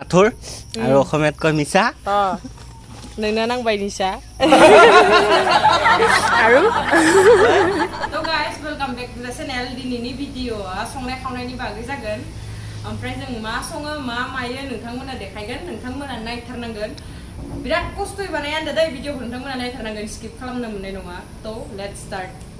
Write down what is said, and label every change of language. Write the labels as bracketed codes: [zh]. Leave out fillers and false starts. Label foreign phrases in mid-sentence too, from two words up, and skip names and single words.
[as] নাথুৰ আৰু অসমীয়াত কয় মিছা [brx] नोंना नांबाय निसा आरो [en] so guys welcome back to the channel [brx] दिनैनि भिडिअआ संनाय खावनायनि बागै जागोन ओमफ्राय जों मा सङो मा मायो नोंथांमोना देखायगोन नोंथांमोना नायथारनांगोन बिराद खस्थ'यै बानाय आन्दा दै भिडिअखौ नोंथांमोना नायथारनांगोन स्किप खालामनो मोननाय नङा [en] so let's start